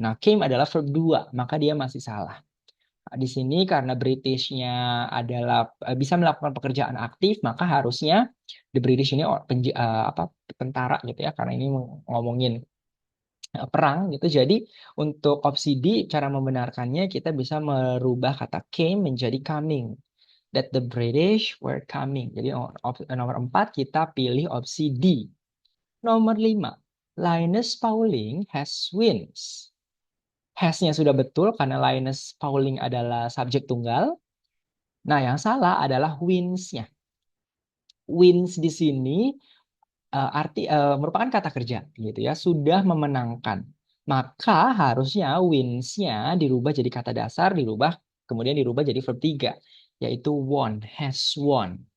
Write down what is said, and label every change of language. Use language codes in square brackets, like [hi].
[id] Nah, came adalah verb 2, maka dia masih salah. Di sini karena British-nya adalah bisa melakukan pekerjaan aktif, maka harusnya the British ini tentara gitu ya, karena ini ngomongin perang gitu. Jadi untuk opsi D cara membenarkannya kita bisa merubah kata came menjadi coming. [en] That the British were coming. [id] Jadi nomor 4 kita pilih opsi D. [en] Nomor 5, Linus Pauling has wins. [id] Has-nya sudah betul karena Linus Pauling adalah subjek tunggal. Nah, yang salah adalah wins-nya. Wins di sini merupakan kata kerja gitu ya, sudah memenangkan. Maka harusnya wins-nya dirubah jadi kata dasar, kemudian dirubah jadi verb 3 yaitu won, has won.